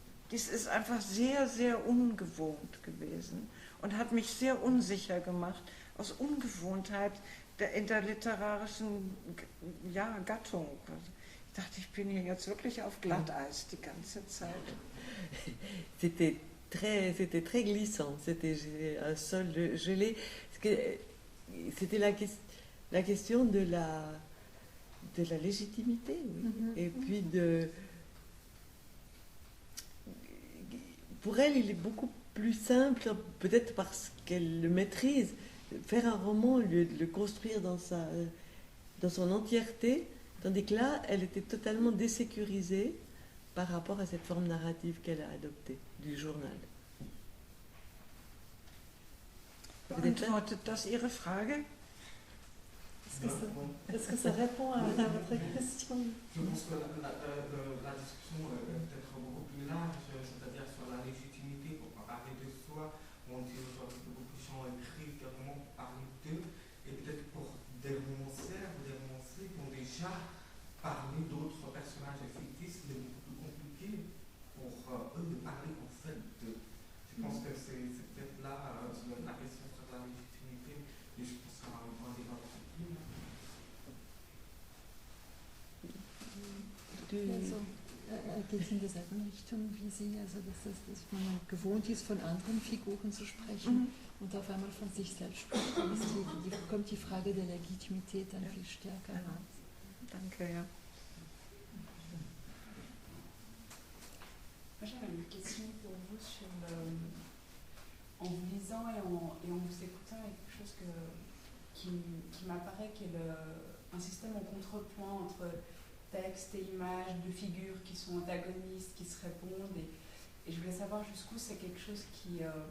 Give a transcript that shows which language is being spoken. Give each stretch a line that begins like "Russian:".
German: Dies ist einfach sehr, sehr ungewohnt gewesen und hat mich sehr unsicher gemacht, aus Ungewohntheit in der literarischen Gattung. Ich dachte, ich bin hier jetzt wirklich auf Glatteis die ganze Zeit.
French: C'était très glissant, c'était un sol gelé. C'était la question de la légitimité, oui. Et puis pour elle, il est beaucoup plus simple, peut-être parce qu'elle le maîtrise, faire un roman, le construire dans son entièreté, tandis que là, elle était totalement désécurisée par rapport à cette forme narrative qu'elle a adoptée, du journal.
German: Beantwortet das Ihre Frage?
French: Est-ce que ça répond à votre question? Je pense que la discussion est peut-être beaucoup plus large, c'est-à-dire sur la légitimité pour parler de soi. On dit aujourd'hui que beaucoup de gens écrivent vraiment pour parler d'eux, et peut-être pour des romancières ou des romanciers qui ont déjà parlé d'autres personnages fictifs, c'est beaucoup plus compliqué pour eux de parler en fait de. Je pense que c'est peut-être là la question sur la légitimité, et je pense que ça va un débat plus.
German: Also, geht es in dieselbe Richtung wie Sie, also dass man gewohnt ist, von anderen Figuren zu sprechen und auf einmal von sich selbst spricht, dann kommt die Frage der Legitimität dann viel stärker heraus. Danke, ja.
French: Moi j'avais une question pour vous sur en vous lisant et en vous écoutant, il y a quelque chose qui m'apparaît qui est un système en contrepoint entre texte et images, deux figures qui sont antagonistes, qui se répondent, et je voulais savoir jusqu'où c'est quelque chose qui